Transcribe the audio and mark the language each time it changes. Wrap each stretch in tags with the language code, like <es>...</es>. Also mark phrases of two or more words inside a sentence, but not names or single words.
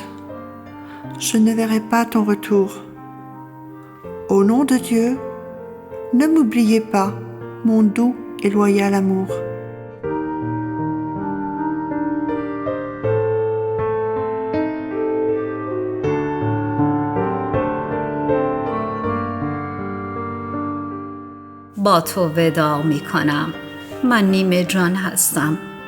<fr>Je ne verrai pas ton retour. Au nom de Dieu, ne m'oubliez pas, mon doux et loyal amour.</fr> <fa>با تو وداع می کنم، من نیمه جان هستم.</fa>